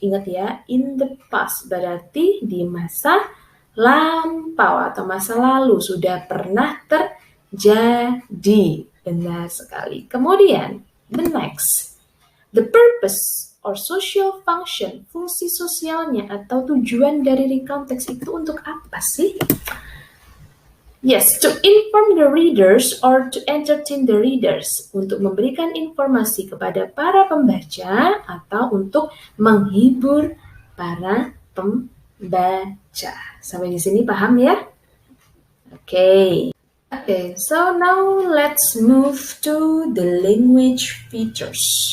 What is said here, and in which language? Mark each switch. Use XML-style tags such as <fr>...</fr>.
<id>Ingat ya,</id> <en>in the past</en> <id>berarti di masa lampau atau masa lalu sudah pernah terjadi. Benar sekali. Kemudian,</id> <en>the next. The purpose or social function,</en> <id>fungsi sosialnya atau tujuan dari recount text itu untuk apa sih?</id> <en>Yes, to inform the readers or to entertain the readers.</en> <id>Untuk memberikan informasi kepada para pembaca atau untuk menghibur para pembaca. Sampai di sini paham ya? Okay.</id> <en>Okay, so now let's move to the language features.</en>